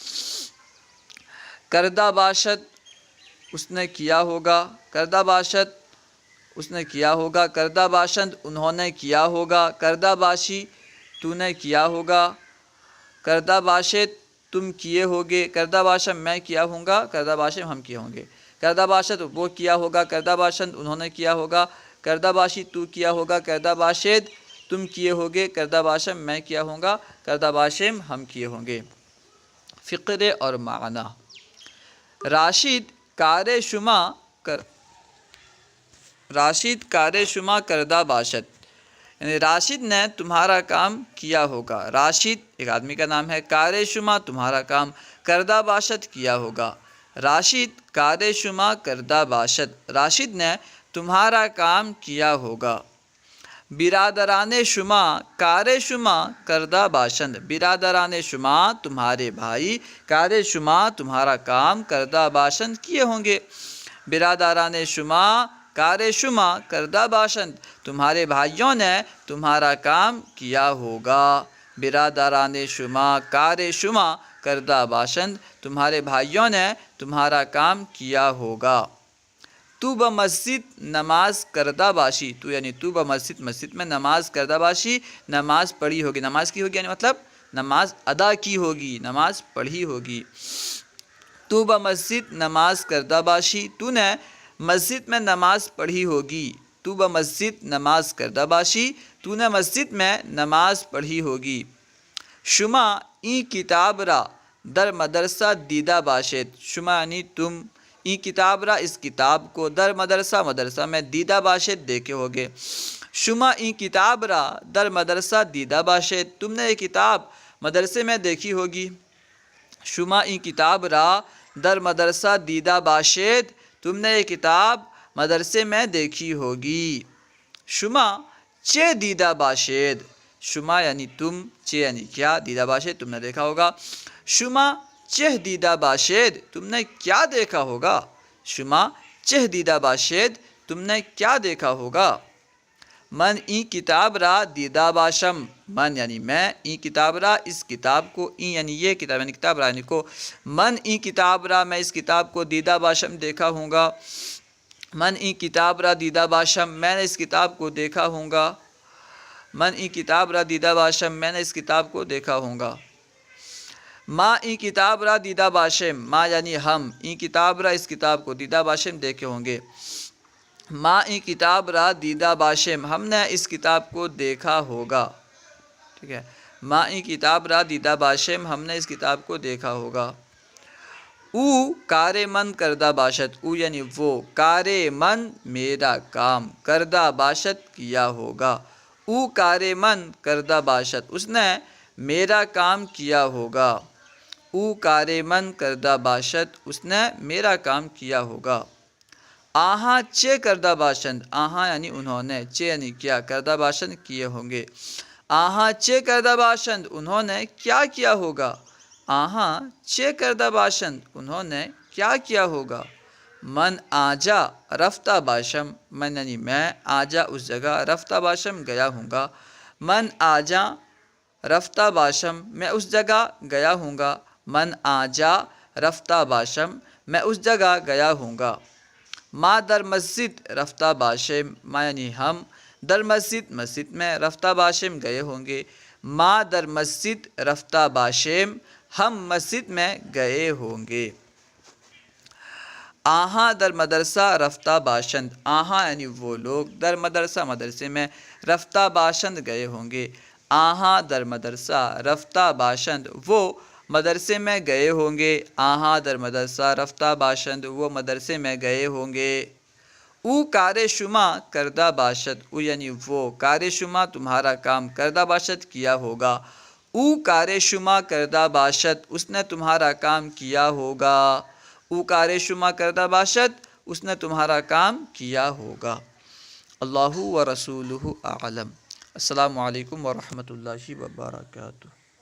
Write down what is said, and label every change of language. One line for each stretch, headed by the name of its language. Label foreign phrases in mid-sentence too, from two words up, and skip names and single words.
Persian: کردہ باشد،
Urdu: اس نے کیا ہوگا،
Persian: کردہ باشد
Urdu: اس نے کیا ہوگا،
Persian: کردہ باشند
Urdu: انہوں نے کیا ہوگا،
Persian: کردہ باشی
Urdu: تو نے کیا ہوگا،
Persian: کردہ باشد
Urdu: تم کیے ہوگے،
Persian: کردہ باشم
Urdu: میں کیا ہوں گا،
Persian: کردہ باشم
Urdu: ہم کیے ہوں گے،
Persian: کردہ باشد
Urdu: وہ کیا ہوگا،
Persian: کردہ باشند
Urdu: انہوں نے کیا ہوگا،
Persian: کردہ باشی
Urdu: تو کیا ہوگا،
Persian: کردہ باشد
Urdu: تم کیے ہوگے،
Persian: کردہ باشم
Urdu: میں کیا ہوں گا،
Persian: کردہ باشم
Urdu: ہم کیے ہوں گے۔ فقرے اور معنی۔ راشد
Persian: کار شما کردہ باشد،
Urdu: یعنی راشد نے تمہارا کام کیا ہوگا۔ راشد ایک آدمی کا نام ہے،
Persian: کار شما
Urdu: تمہارا کام،
Persian: کردہ باشد
Urdu: کیا ہوگا۔
Persian: راشد کار شما کردہ باشد،
Urdu: راشد نے تمہارا کام کیا ہوگا۔
Persian: برادران شما کار شما کردہ باشند، برادران شما
Urdu: تمہارے بھائی،
Persian: کار شما
Urdu: تمہارا کام
Persian: کردہ باشند
Urdu: کیے ہوں گے۔
Persian: برادران شما کار شما کردہ باشند،
Urdu: تمہارے بھائیوں نے تمہارا کام کیا ہوگا۔
Persian: برادران شما کار شما کردہ باشند،
Urdu: تمہارے بھائیوں نے تمہارا کام کیا ہوگا۔
Persian: تو بمسجد نماز کردہ باشی،
Urdu: تو یعنی
Persian: تو بمسجد،
Urdu: مسجد میں
Persian: نماز کردہ باشی،
Urdu: نماز پڑھی ہوگی، نماز کی ہوگی یعنی مطلب نماز ادا کی ہوگی، نماز پڑھی ہوگی۔
Persian: تو بمسجد نماز کردہ باشی،
Urdu: تو نے مسجد میں نماز پڑھی ہوگی۔
Persian: تو بمسجد نماز کردہ باشی،
Urdu: تو نے مسجد میں نماز پڑھی ہوگی۔
Persian: شما این کتاب را در مدرسہ دیدہ باشد، شما
Urdu: یعنی تم،
Persian: این کتاب را
Urdu: اس کتاب کو،
Persian: در مدرسہ
Urdu: مدرسہ میں،
Persian: دیدہ باشد
Urdu: دیکھے ہوگے۔
Persian: شما این کتاب را در مدرسہ دیدہ باشد،
Urdu: تم نے یہ کتاب مدرسے میں دیکھی ہوگی۔
Persian: شما این کتاب را در مدرسہ دیدہ باشد،
Urdu: تم نے یہ کتاب مدرسے میں دیکھی ہوگی۔
Persian: شما چے دیدہ باشد،
Urdu: شما یعنی تم، چے یعنی کیا،
Persian: دیدہ باشد
Urdu: تم نے دیکھا ہوگا۔
Persian: شما چہ دیدہ باشد،
Urdu: تم نے کیا دیکھا ہوگا۔
Persian: شما چہ دیدہ باشد،
Urdu: تم نے کیا دیکھا ہوگا۔
Persian: من این کتاب را دیدہ باشم، من
Urdu: یعنی میں،
Persian: این کتاب را
Urdu: اس کتاب کو،
Persian: این
Urdu: یعنی یہ
Persian: کتاب یعنی کتاب را یعنی کو، من این کتاب را
Urdu: میں اس کتاب کو
Persian: دیدہ باشم
Urdu: دیکھا ہوں گا۔
Persian: من این کتاب را دیدہ باشم،
Urdu: میں نے اس کتاب کو دیکھا ہوں گا۔
Persian: من این کتاب را دیدہ باشم،
Urdu: میں نے اس کتاب کو دیکھا ہوں گا۔
Persian: ما این کتاب را دیدہ باشم، ما
Urdu: یعنی ہم،
Persian: این کتاب را
Urdu: اس کتاب کو
Persian: دیدہ باشم
Urdu: دیکھے ہوں گے۔
Persian: ما این کتاب را دیدہ باشم،
Urdu: ہم نے اس کتاب کو دیکھا ہوگا، ٹھیک ہے۔
Persian: ما این کتاب را دیدہ باشم،
Urdu: ہم نے اس کتاب کو دیکھا ہوگا۔
Persian: او کار من کردہ باشد، او
Urdu: یعنی وہ،
Persian: کار من
Urdu: میرا کام،
Persian: کردہ باشد
Urdu: کیا ہوگا۔
Persian: او کار من کردہ باشد،
Urdu: اس نے میرا کام کیا ہوگا۔
Persian: او کار من کردہ باشد،
Urdu: اس نے میرا کام کیا ہوگا۔
Persian: آہاں چے کردہ باشند، آہاں
Urdu: یعنی انہوں نے،
Persian: چے
Urdu: یعنی کیا،
Persian: کردہ باشند
Urdu: کیے ہوں گے۔
Persian: آہاں چے کردہ باشند،
Urdu: انہوں نے کیا کیا ہوگا۔
Persian: آہاں چے کردہ باشند،
Urdu: انہوں نے کیا کیا ہوگا۔
Persian: من آجا رفتہ باشم، من
Urdu: یعنی میں،
Persian: آجا
Urdu: اس جگہ،
Persian: رفتہ باشم
Urdu: گیا ہوں گا۔
Persian: من آجا رفتہ باشم،
Urdu: میں اس جگہ گیا ہوں گا۔
Persian: من آجا رفتہ باشم،
Urdu: میں اس جگہ گیا ہوں گا۔
Persian: ما در مسجد رفتہ باشم، ما
Urdu: یعنی ہم،
Persian: در مسجد
Urdu: مسجد میں،
Persian: رفتہ باشم
Urdu: گئے ہوں گے۔
Persian: ما در مسجد رفتہ باشم،
Urdu: ہم مسجد میں گئے ہوں گے۔
Persian: آہاں در مدرسہ رفتہ باشند، آہاں
Urdu: یعنی وہ لوگ،
Persian: در مدرسہ
Urdu: مدرسے میں،
Persian: رفتہ باشند
Urdu: گئے ہوں گے۔
Persian: آہاں در مدرسہ رفتہ باشند،
Urdu: وہ مدرسے میں گئے ہوں گے۔
Persian: آہاں در مدرسہ رفتہ باشند،
Urdu: وہ مدرسے میں گئے ہوں گے۔
Persian: او کار شما کردہ باشد، او
Urdu: یعنی وہ،
Persian: کار شما
Urdu: تمہارا کام،
Persian: کردہ باشد
Urdu: کیا ہوگا۔
Persian: او کار شما کردہ باشد،
Urdu: اس نے تمہارا کام کیا ہوگا۔
Persian: او کار شما کردہ باشد،
Urdu: اس نے تمہارا کام کیا ہوگا۔
Arabic: اللہ و رسولہ اعلم۔ السلام علیکم ورحمۃ اللہ وبرکاتہ۔